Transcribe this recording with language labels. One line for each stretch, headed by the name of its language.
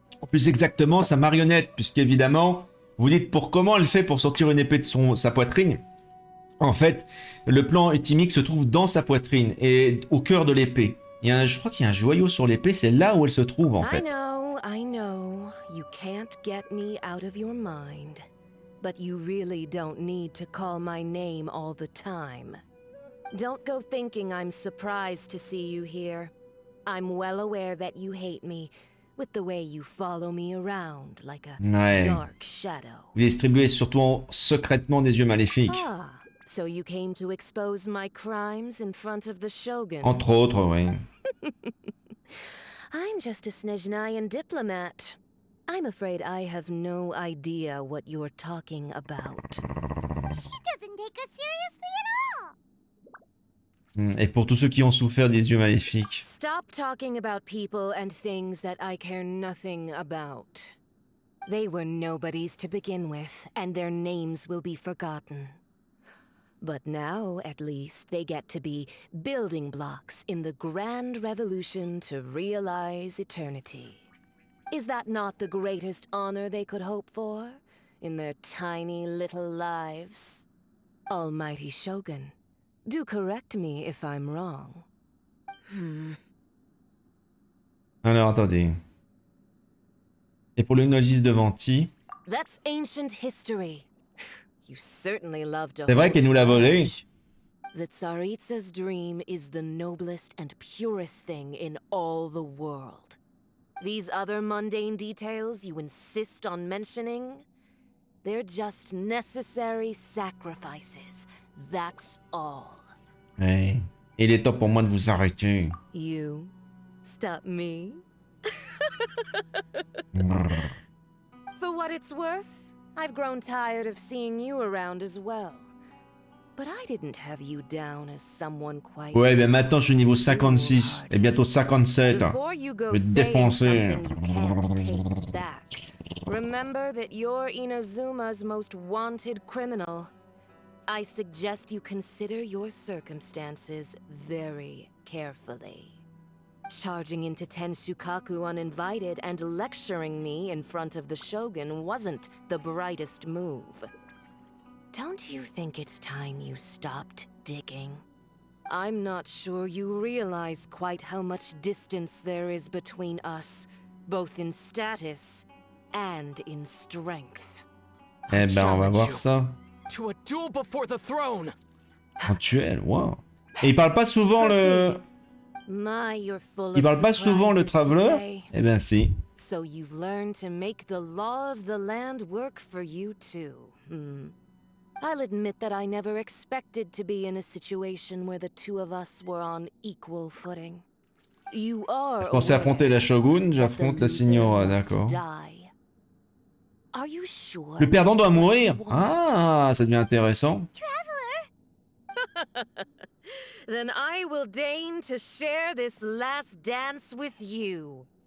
French: Plus exactement, sa marionnette, puisqu'évidemment, vous dites pour comment elle fait pour sortir une épée de sa poitrine. En fait, le plan éthymique se trouve dans sa poitrine et au cœur de l'épée. Je crois qu'il y a un joyau sur l'épée, c'est là où elle se trouve en fait.
English: I know, you can't get me out of your mind. But you really don't need to call my name all the time. Don't go thinking I'm surprised to see you here. I'm well aware that you hate me, with the way you follow me around like a dark shadow.
French: Vous distribuez surtout secrètement des yeux maléfiques.
English: Ah, so you came to expose my crimes in front of the Shogun.
French: Entre autres, oui.
English: I'm just a Snezhnayan diplomat. I'm afraid I have no idea what you're talking about. She doesn't take us seriously at all.
French: Et pour tous ceux qui ont souffert des yeux maléfiques.
English: Stop talking about people and things that I care nothing about. They were nobodies to begin with, and their names will be forgotten. But now, at least, they get to be building blocks in the grand revolution to realize eternity. Is that not the greatest honor they could hope for in their tiny little lives? Almighty Shogun, do correct me if I'm wrong.
French: Alors, attendez. Et pour le novice de Venti.
English: That's ancient history. You certainly love to.
French: C'est vrai qu'elle nous l'a volé.
English: The Tsaritsa's dream is the noblest and purest thing in all the world. These other mundane details you insist on mentioning, they're just necessary sacrifices. That's all.
French: Ouais. Il est temps pour moi de vous arrêter.
English: You stop me? For what it's worth, I've grown tired of seeing you around as well. But I didn't have you down as someone quite.
French: Ouais, ben maintenant je suis niveau 56 et bientôt 57.
English: Before you go
French: Je vais te défoncer.
English: saying something you can't take back, remember that you're Inazuma's most wanted criminal. I suggest you consider your circumstances very carefully. Charging into Tenshukaku uninvited and lecturing me in front of the Shogun wasn't the brightest move. Don't you think it's time you stopped digging? I'm not sure you realize quite how much distance there is between us, both in status and in strength.
French: Eh ben, on va voir ça.
English: To a duel before the throne.
French: Un duel, wow. Et il parle pas souvent le... Il parle pas souvent le Traveler? Eh ben si.
English: So you've learned to make the law of the land work for you too. I'll admit that I never expected to be in a situation where the two of us were on equal footing. You are
French: Je pensais affronter la Shogun, j'affronte la Signora, d'accord.
English: Are you sure?
French: Le perdant doit mourir? Ah, ça devient intéressant.
English: Then I will deign to share this last dance with you.